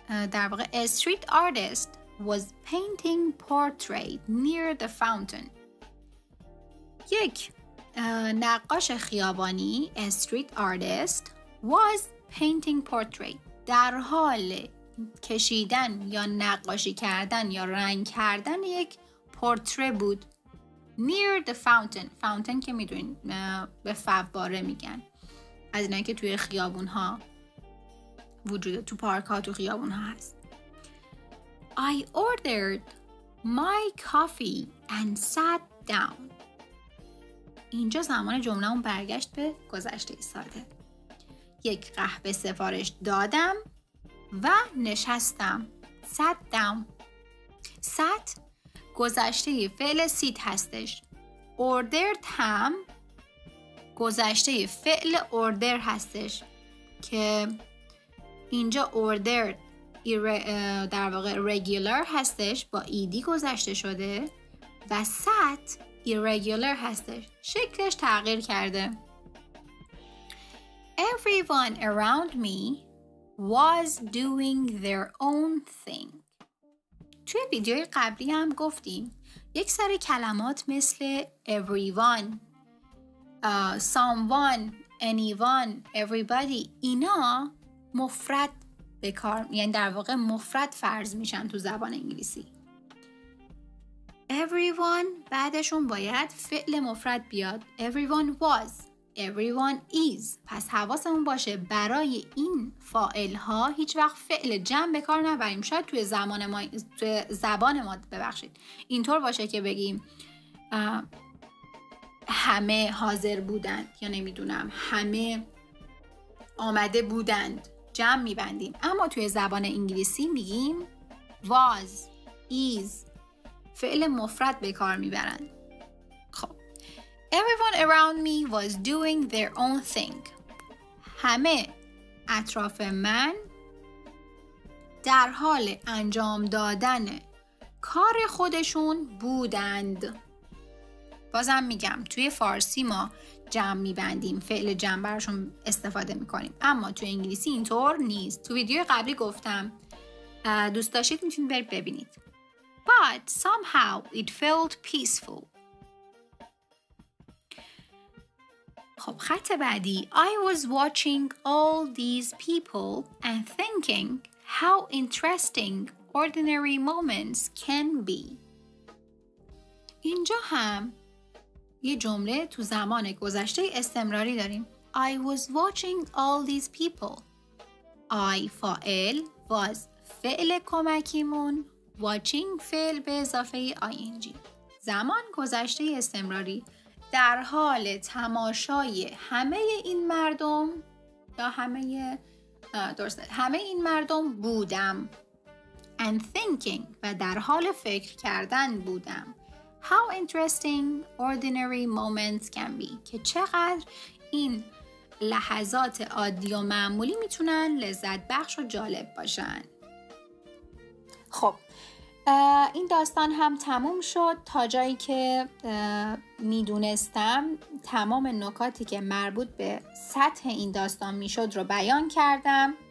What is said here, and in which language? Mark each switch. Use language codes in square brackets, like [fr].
[fa] در واقع [en] a street artist was painting portrait near the fountain. [fa] یک نقاش خیابانی [en] a street artist was painting portrait [fa] در حال کشیدن یا نقاشی کردن یا رنگ کردن یک پورتره بود. [en] near the fountain [fa] که میدونین به فواره میگن، از اینایی که توی خیابون ها وجوده، تو پارک ها تو خیابون ها هست. [en] I ordered my coffee and sat down. [fa] اینجا زمان جمله‌مون برگشت به گذشته ساده. یک قهوه سفارش دادم و نشستم. [en] sat down. [fa] sat گذشته فعل سیت هستش. ordered هم گذشته فعل order هستش که اینجا ordered در واقع regular هستش با ایدی گذشته شده و sat irregular هستش، شکلش تغییر کرده. [en] Everyone around me was doing their own thing. [fa] توی ویدیوی قبلی هم گفتیم یک سری کلمات مثل everyone, someone, anyone, everybody اینا مفرد به کار، یعنی در واقع مفرد فرض میشن تو زبان انگلیسی. everyone بعدشون باید فعل مفرد بیاد. [en] everyone was, everyone is. [fa] پس حواسمون باشه برای این فاعل ها هیچ وقت فعل جمع به کار نبریم. شاید توی زبان ما اینطور باشه که بگیم همه حاضر بودند یا نمیدونم همه آمده بودند، جمع میبندیم. اما توی زبان انگلیسی میگیم was, is، فعل مفرد به کار میبرند. خب [en] everyone around me was doing their own thing. [fa] همه اطراف من در حال انجام دادن کار خودشون بودند. بازم میگم توی فارسی ما جمع میبندیم، فعل جمع براشون استفاده میکنیم، اما توی انگلیسی اینطور نیست. تو ویدیو قبلی گفتم، دوست داشتید میتونید برید ببینید. [en] But somehow it felt peaceful. [fa] خب خط بعدی [en] I was watching all these people and thinking how interesting ordinary moments can be. [fa] اینجا هم یه جمله تو زمان گذشته استمراری داریم. [en] I was watching all these people. [fa] I فاعل، was فعل کمکیمون، watching فعل به اضافه ing. زمان گذشته استمراری در حال تماشای همه این مردم یا همه این مردم بودم. [en] and thinking [fa] و در حال فکر کردن بودم. [en] How interesting ordinary moments can be. [fa] که چقدر این لحظات عادی و معمولی میتونن لذت بخش و جالب باشن. خب این داستان هم تموم شد. تا جایی که میدونستم تمام نکاتی که مربوط به سطح این داستان میشد رو بیان کردم.